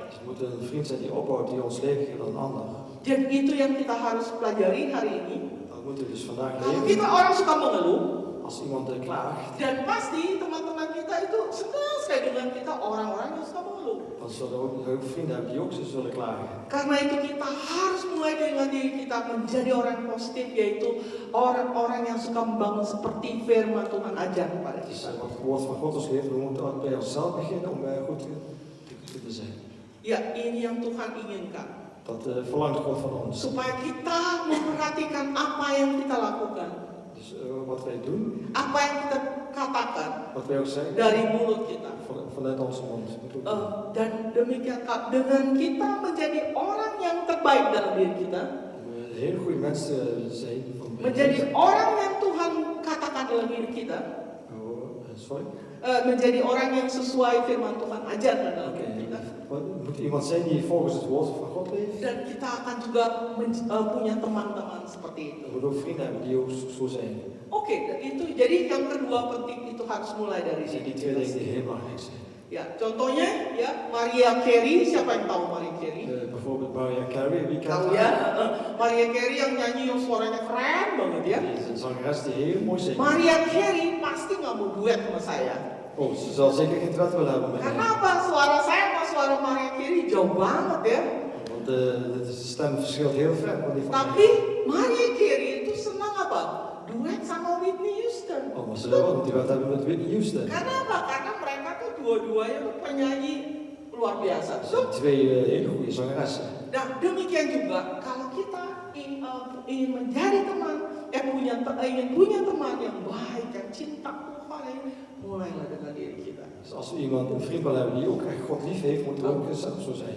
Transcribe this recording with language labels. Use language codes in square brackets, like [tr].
[nl] Dus we moeten een vriend zijn die opbouwt, die ons leven geeft aan een ander. [id] Dan itu yang kita harus pelajari hari ini. [nl] Dat moeten we dus vandaag [id] Kalau [nl] leren. [id] kita orang suka mengeluh, [nl] Als iemand klaagt, [id] dan pasti teman-teman kita itu senang sekali dengan kita orang-orang yang suka mengeluh. [nl] dan zullen we ook vrienden hebben die ook zo zullen klagen. [id] Karena itu kita harus mulai dengan diri kita menjadi orang yang positif, yaitu orang-orang yang suka membangun seperti firman Tuhan ajar kepada [nl] Dus [id] kita. [nl] wat het woord van God ons leert, we moeten ook bij onszelf beginnen om goed te zijn. [id] Ya, ini yang Tuhan inginkan. [nl] Dat verlangt God van ons. [id] Supaya kita memperhatikan apa yang kita lakukan, [nl] Dus wat wij doen, [id] apa yang kita katakan [nl] wat wij ook zeggen, [id] dari mulut kita. [nl] vanuit onze mond. Moeten we ook doen. [id] Dan demikian dengan kita menjadi orang yang terbaik dalam diri kita, [nl] Om hele goede mensen zijn. [id] menjadi orang yang Tuhan katakan dalam diri kita, [en] Sorry? [id] menjadi orang yang sesuai firman Tuhan ajarkan dalam [nl] Oké. [id] diri kita. [nl] Moet iemand zijn die volgens het woord van God leeft. [id] Dan kita akan juga punya teman-teman seperti itu. [nl] We moeten ook vrienden hebben die ook zo zijn. [id] Oke, itu jadi yang kedua penting itu harus mulai dari [nl] Dat zijn [id] diri [nl] die twee [id] kita [nl] dingen die [id] sendiri. [nl] heel belangrijk zijn. [id] Ya, contohnya ya Mariah Carey, siapa yang tahu Mariah Carey? [nl] Bijvoorbeeld Mariah Carey, wie kent [id] Tahu ya, Mariah Carey yang nyanyi yang suaranya keren banget ya. [nl] Die is een zangeres die heel mooi zingt. [id] Mariah Carey pasti nggak mau duet sama saya. [nl] Oh, ze zal zeker geen duet willen hebben met [id] Karena [nl] mij. [id] apa? Suara saya sama suara Mariah Carey jauh banget ya. [nl] Want de stem verschilt heel ver van die van [id] Tapi [nl] mij. [id] Mariah Carey itu senang apa? Duet sama Whitney Houston. [nl] Oh, maar ze wil wel een duet hebben met Whitney Houston. [id] Karena apa? Karena mereka tuh dua-duanya tuh penyanyi luar biasa. [nl] Dat zijn twee hele goede zangeressen. [id] Nah, demikian juga kalau kita ingin menjadi teman, ingin punya teman yang baik, yang cinta Tuhan, mulailah dengan diri kita. [nl] Dus als we iemand, een vriend wil hebben die ook echt God lief heeft, moeten we ook zelf zo zijn.